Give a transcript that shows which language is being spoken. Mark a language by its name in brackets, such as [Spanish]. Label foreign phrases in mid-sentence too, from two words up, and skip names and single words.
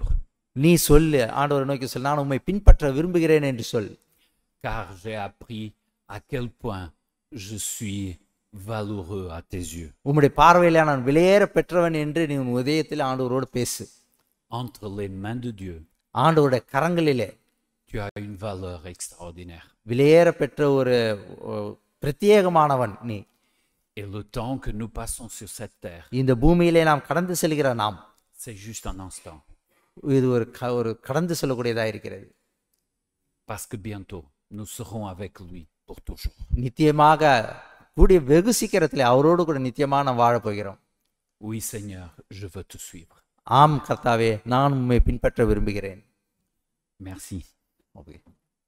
[Tamil] நீ சொல்லு, ஆண்டவரை நோக்கி சொல், நான் உம்மை பின்பற்ற விரும்புகிறேன் என்று சொல். [French] Car j'ai appris à quel point je suis valeureux à tes yeux. [Tamil] உம்முடைய பார்வையில நான் விலையேற பெற்றவன் என்று நீ உன் இதயத்தில் ஆண்டவரோடு பேசு. [French] Entre les mains de Dieu, [Tamil] ஆண்டவருடைய கரங்களிலே [French] tu as une valeur extraordinaire. [Tamil] விலையேற பெற்ற ஒரு பிரத்யேகமானவன் நீ. [French] Et le temps que nous passons sur cette terre, [Tamil] இந்த பூமியிலே நாம் கடந்து செல்கிற நாம், [French] c'est juste un instant. [Tamil] இது ஒரு கடந்து செல்லக்கூடியதாக இருக்கிறது. [French] Parce que bientôt, nous serons avec lui pour toujours. [Tamil] நித்தியமாக கூடிய வெகு சீக்கிரத்தில் அவரோடு கூட நித்தியமாக நாம் வாழப் போகிறோம். [French] Oui, Seigneur, je veux te suivre. [Tamil] ஆம் கர்த்தாவே, நான் உம்மை பின்பற்ற விரும்புகிறேன். [French] Merci. Okay.